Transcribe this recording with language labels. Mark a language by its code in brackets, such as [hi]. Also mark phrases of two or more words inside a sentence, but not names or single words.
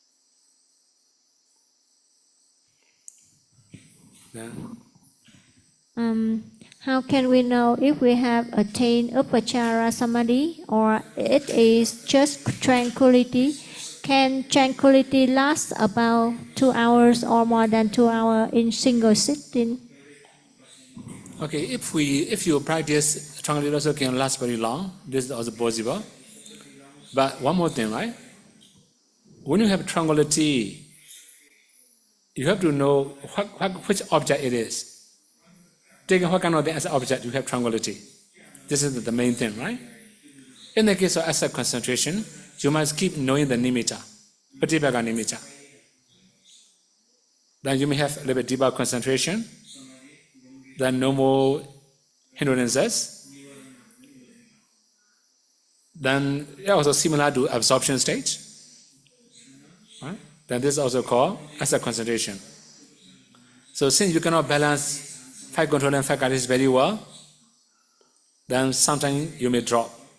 [en] Yeah. How can we know if we have attained [pi] upachara samadhi [en] or it is just tranquility? Can tranquility last about 2 hours or more than 2 hours in single sitting? Okay, if you practice tranquility also can last very long. This is also possible. But one more thing, right? When you have tranquility, you have to know which object it is. Taking what kind of thing as an object, you have tranquility. This is the main thing, right? In the case of asset concentration, you must keep knowing the [pi] nimitta, patipaka nimitta. [en] Then you may have a little bit deeper concentration, then no more hindrances. Then also similar to absorption stage. Right? Then this is also called asset concentration. So since you cannot balance 5 control and 5 qualities very well, then sometimes you may drop.